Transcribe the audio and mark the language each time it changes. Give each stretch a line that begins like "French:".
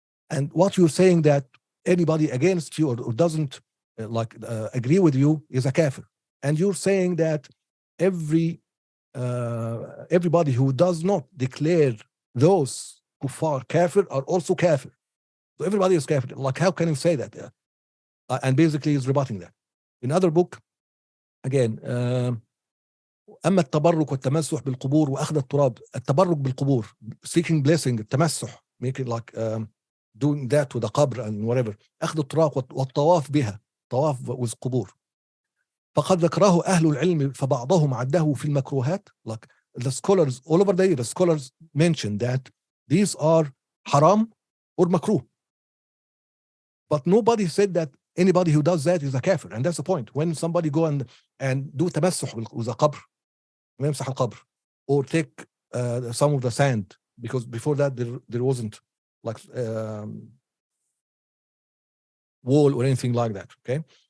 English: And what you're saying that anybody against you or doesn't agree with you is a kafir. And you're saying that everybody who does not declare those kuffar kafir are also kafir. So everybody is kafir. Like, how can you say that? And basically he's rebutting that. In other book, again,
Arabic: أما التبرك والتمسح بالقبور وأخذ التراب. التبرك بالقبور,
English: seeking blessing, التمسح, make it like doing that with the qabr and whatever.
Arabic: أخذ التراب والطواف بها, طواف with قبور. فقد ذكره أهل العلم فبعضهم عده في المكروهات.
English: Like the scholars all over the year, the scholars mention that these are haram or makruh. But nobody said that anybody who does that is a kafir. And that's the point. When somebody go and do tamassuh with a qabr,
Arabic: يمسح القبر,
English: or take some of the sand, because before that there wasn't like wall or anything like that, okay?